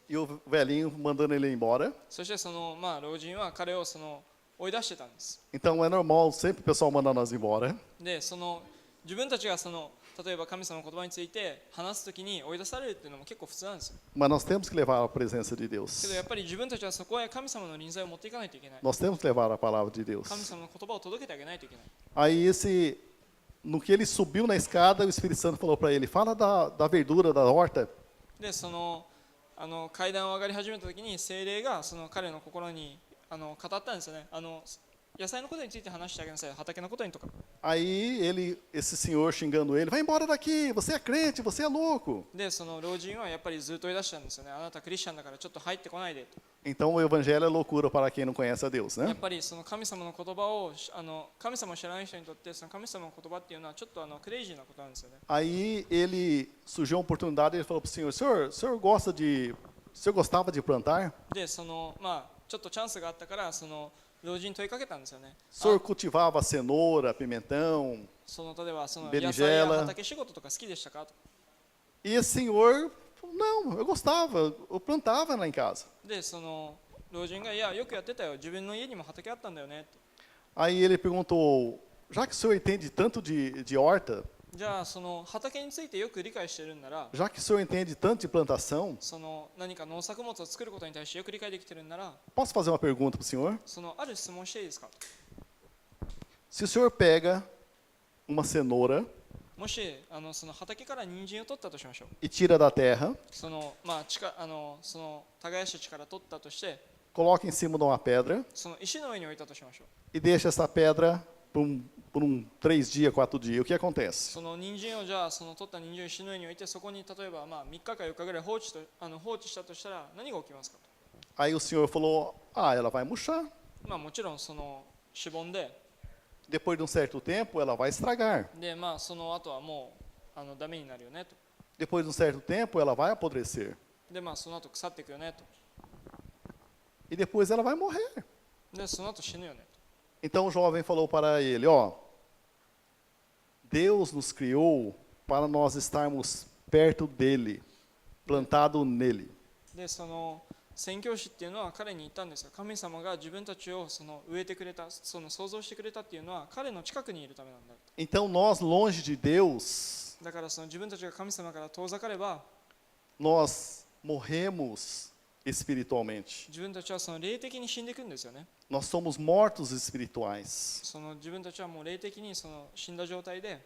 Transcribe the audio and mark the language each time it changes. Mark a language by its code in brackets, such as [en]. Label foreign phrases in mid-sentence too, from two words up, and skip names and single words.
[pt] E o velhinho mandando ele embora. [ja] そして老人は彼を追い出してたんです。 [pt] Então é normal sempre o pessoal mandar nós embora. [ja] で自分たちが例えば神様の言葉について話すときに追い出されるっていうのも結構普通なんですよ。 [pt] Mas nós temos que levar a presença de [ja] け [pt] Deus. [ja] どやっぱり自分たちはそこへ神様の臨在を持っていかないといけない。 [pt] Nós temos que levar a palavra de Deus. [ja] 神様の言葉を届けてあげないといけない。 [pt] Aí no que ele subiu na escada, o Espírito Santo falou para ele: Fala da verdura da horta. [ja] で階段を上がり始めたときに聖霊が彼の心に語ったんですよね。野菜のことについて話してあげなさい。畑のことにとか。 [pt] Aí esse senhor xingando ele: Vai embora daqui, você é crente, você é louco. [ja] で老人はやっぱりずっと追い出したんですよね。あなたクリスチャンだからちょっと入ってこないでと。 [pt] Então o evangelho é loucura para quem não conhece a Deus, [ja] や [pt] né? [ja] っぱり神様の言葉を神様を知らない人にとって神様の言葉っていうのはちょっとクレイジーなことなんですよね。 [pt] Aí ele surgiu uma oportunidade e ele falou para o senhor: senhor gostava de plantar? [ja] でちょっとチャンスがあったから老人に問いかけたんですよね。 [pt] O senhor cultivava cenoura, pimentão? [ja] 例えば野 [pt] Berinjela [ja] 菜や畑仕事とか好きでしたかとか。 [pt] E esse senhor falou: Não, eu gostava, eu plantava lá em casa. [ja] で老人がいやよくやってたよ。自分の家にも畑あったんだよねと。 [pt] Aí ele perguntou: Já que o senhor entende tanto de horta, [ja] じゃあ畑についてよく理解してるんなら、 [pt] já que o senhor entende tanto de plantação, [ja] 何か農作物を作ることに対してよく理解できてるんなら、 [pt] posso fazer uma pergunta para o senhor? [ja] ある質問していいですか。 [pt] Se o senhor pega uma cenoura [ja] もし畑から人参を取ったとしましょう。 [pt] e tira da terra, [ja] 耕した地から取ったとして、 [pt] coloca em cima de uma pedra [ja] 石の上に置いたとしましょう。 [pt] e deixa essa pedra por 3 dias, 4 dias, o que acontece? [ja] 人参をじゃあ取った人参を石の上に置いて、そこに例えば3日か4日ぐらい放置したとしたら何が起きますかと。 [pt] Aí o senhor falou: ela vai murchar. [ja] もちろんしぼんで、 [pt] Depois de um certo tempo, ela vai estragar. [ja] でその後はもうダメになるよねと。 [pt] Depois de um certo tempo, ela vai apodrecer. [ja] でその後腐っていくよねと。 [pt] E depois ela vai morrer. [ja] でその後死ぬよねと。 [pt] Então o jovem falou para ele: Deus nos criou para nós estarmos perto dele, plantado nele. [ja] で宣教師っていうのは彼に言ったんですよ。神様が自分たちを植えてくれた、創造してくれたっていうのは彼の近くにいるためなんだ。 [pt] Então nós, longe de Deus, [ja] だから自分たちが神様から遠ざかれば、 [pt] nós morremos espiritualmente. [ja] 自分たちは霊的に死んでいくんですよね。 [pt] Nós somos mortos espirituais. [ja] 自分たちはもう霊的に死んだ状態で、